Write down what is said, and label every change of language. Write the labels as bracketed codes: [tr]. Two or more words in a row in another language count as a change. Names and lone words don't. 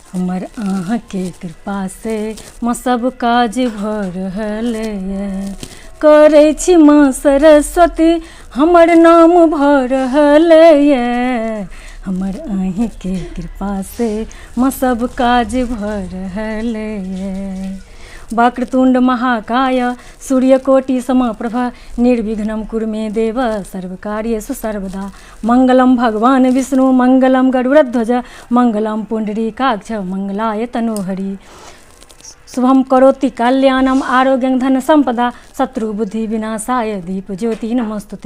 [mai] हमर अहाँ के कृपा से माँ सब काज भऽ रहल ये। करै छी माँ सरस्वती हमर नाम भऽ रहल ये। हमर अहीं के कृपा से माँ सब काज भऽ रहल ये। [sa] वक्रतुंड महाकाय सूर्यकोटि समप्रभ निर्विघ्नं कुरु मे देव सर्वकार्येषु सर्वदा। मंगलम भगवान विष्णु मंगलम गरुड़ध्वज मंगलम पुंडरीकाक्ष मंगलाय तनोहरि। शुभम करोति कल्याणम आरोग्यं धन संपदा शत्रु बुद्धि विनाशाय दीप ज्योति नमस्तुते।